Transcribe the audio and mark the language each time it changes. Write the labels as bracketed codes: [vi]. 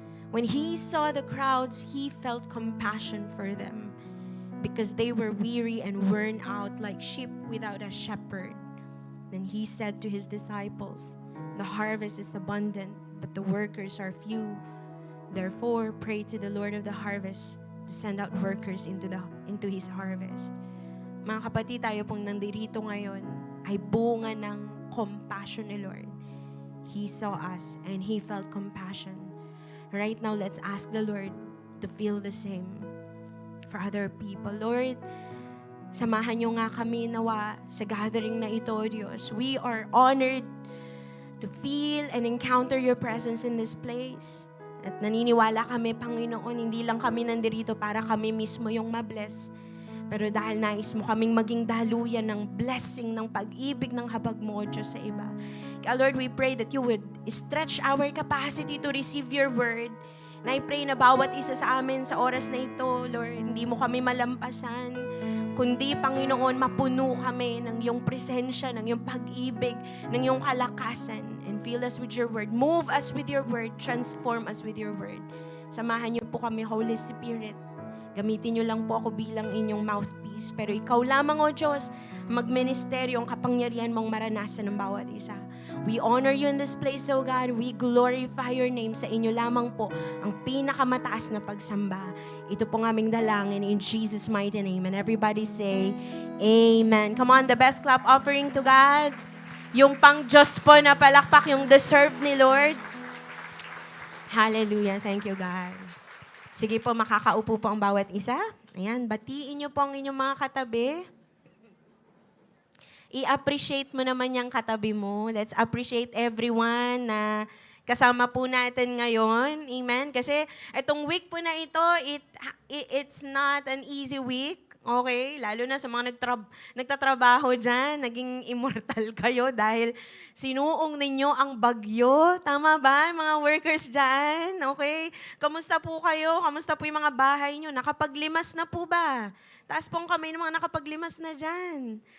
[en] When he saw the crowds, he felt compassion for them because they were weary and worn out like sheep without a shepherd. Then he said to his disciples, "The harvest is abundant, but the workers are few. Therefore, pray to the Lord of the harvest to send out workers into his harvest." [tl] Mga kapatid, tayo pong nandirito ngayon ay bunga ng compassion ni Lord. [en] He saw us and He felt compassion. Right now, let's ask the Lord to feel the same for other people. [tl] Lord, samahan niyo nga kami nawa sa gathering na ito, Diyos. [en] We are honored to feel and encounter your presence in this place. [tl] At naniniwala kami, Panginoon, hindi lang kami nandirito para kami mismo yung mabless. Pero dahil nais mo kaming maging daluyan ng blessing, ng pag-ibig, ng habag mo, Diyos, sa iba. [en] Kaya Lord, we pray that you would stretch our capacity to receive your word. [tl] Na [en] I pray [tl] na bawat isa sa amin sa oras na ito, Lord, hindi mo kami malampasan, kundi, Panginoon, mapuno kami ng iyong presensya, ng iyong pag-ibig, ng iyong kalakasan. [en] And fill us with your word. Move us with your word. Transform us with your word. [tl] Samahan niyo po kami, Holy Spirit. Gamitin niyo lang po ako bilang inyong mouthpiece. Pero ikaw lamang, O Diyos, magministeryo ang kapangyarihan mong maranasan ng bawat isa. [en] We honor you in this place, O God. We glorify your name. [tl] Sa inyo lamang po ang pinakamataas na pagsamba. Ito po ng aming dalangin [en] in Jesus' mighty name. And everybody say, Amen. Come on, the best clap offering to God. [tl] Yung pang Diyos po na palakpak, yung deserve ni Lord. Hallelujah. [en] Thank you, God. [tl] Sige po, makakaupo po ang bawat isa. Ayan, batiin niyo po ang inyong mga katabi. I-appreciate mo naman yung katabi mo. [en] Let's appreciate everyone [tl] na kasama po natin ngayon. Amen? Kasi itong week po na ito, [en] it's not an easy week. Okay? [tl] Lalo na sa mga nagtatrabaho dyan, naging immortal kayo dahil sinuong ninyo ang bagyo. Tama ba, mga workers dyan? Okay? Kamusta po kayo? Kamusta po yung mga bahay nyo? Nakapaglimas na po ba? Taas pong kamay ng mga nakapaglimas na dyan.